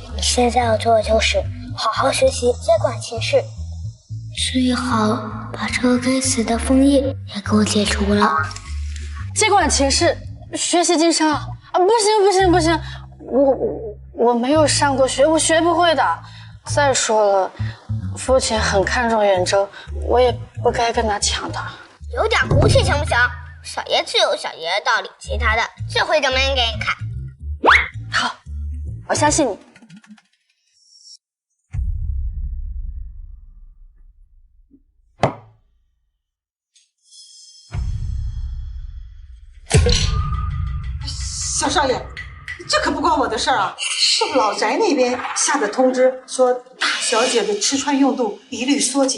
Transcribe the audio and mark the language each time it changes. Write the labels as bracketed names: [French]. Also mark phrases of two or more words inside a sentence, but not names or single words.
[Chinese] 你現在要做的就是好好學習，接管秦氏，最好把這個該死的楓葉也給我解除了。接管秦氏，學習經商啊？不行不行不行，我沒有上過學，我學不會的。再說了，父親很看重遠征，我也不該跟他搶的。有點骨氣行不行？小爺自有小爺的道理，其他的這回證明給你看。好，我相信你。小少爺，這可不關我的事兒啊，是老宅那邊下的通知，說大小姐的吃穿用度一律縮減。